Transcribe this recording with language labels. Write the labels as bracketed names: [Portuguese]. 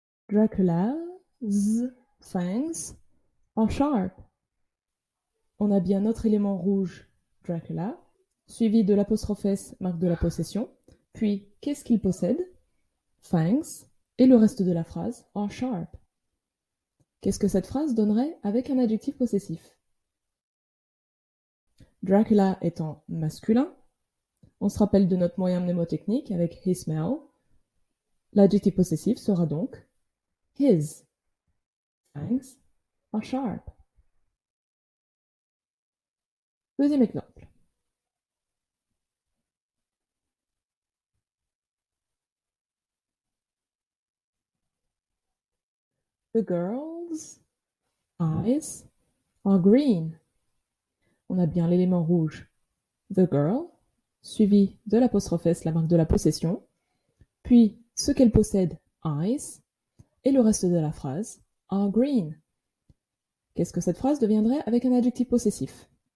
[English] Dracula's fangs are sharp. [French] On a bien notre élément rouge, Dracula, suivi de l'apostrophe S, marque de la possession, puis qu'est-ce qu'il possède? Fangs, et le reste de la phrase, are sharp. Qu'est-ce que cette phrase donnerait avec un adjectif possessif? Dracula étant masculin, on se rappelle de notre moyen mnémotechnique avec his smell. L'adjectif possessif sera donc his fangs are sharp. Deuxième exemple. [English] The girl's eyes are green. [French] On a bien l'élément rouge, the girl, suivi de l'apostrophe S, la marque de la possession, puis ce qu'elle possède, eyes, et le reste de la phrase, are green. Qu'est-ce que cette phrase deviendrait avec un adjectif possessif?